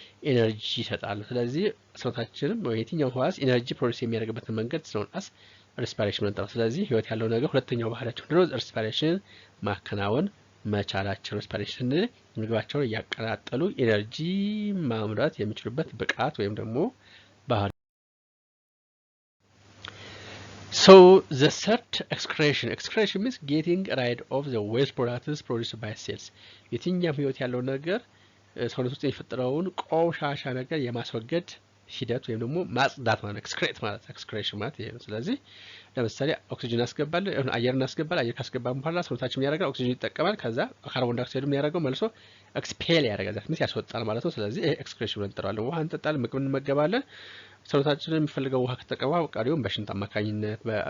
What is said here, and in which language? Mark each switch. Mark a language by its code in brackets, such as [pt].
[am] ኤነርጂ ይሰጣል። ስለዚህ ሰውነታችንም የትኛው ህዋስ ኤነርጂ ፕሮዲዩስ የሚያደርግበትን መንገድ ስለሆነ ሬስፓይሬሽን እንጠራው። ስለዚህ ህይወት ያለው ነገር ሁለተኛው ባህሪያቸው ነው ሬስፓይሬሽን ማከናወን መቻላቸው ሬስፓይሬሽን ምግባቸውን እያቀጣጠሉ ኢነርጂ ማምረት የሚችሉበት ብቃት ወይም ደግሞ ባህሪ። [en] So the third excretion means getting rid of the waste products produced by cells. [am] የትኛውም ህይወት ያለው ነገር ሰውነት ውስጥ የሚፈጠረውን ቆሻሻ ነገር የማስወገድ ሂደት ወይም ደግሞ ማጽዳት ማለት ኤክስክሬት ማለት ኤክስክሬሽን ማለት ይሄ ነው። ስለዚህ ለምሳሌ ኦክሲጅን አስገባለን፣ አየር እናስገባለን። አየር ካስገባን በኋላ ሰውነታችን ያደርጋል፣ ኦክሲጅን ይጠቀማል። ከዛ ካርቦን ዳይኦክሳይድ የሚያደርገው መልሶ ኤክስፔል ያደርጋል፣ ዛት ያስወጣል ማለት ነው። ስለዚህ ይሄ ኤክስክሬሽን ብለን እንጠራዋለን። ውሃ እንጠጣለን፣ ምግብ እንመገባለን። ሰውነታችን የሚፈልገው ውሃ ከተጠቀመ ቀሪውን በሽንት አማካኝነት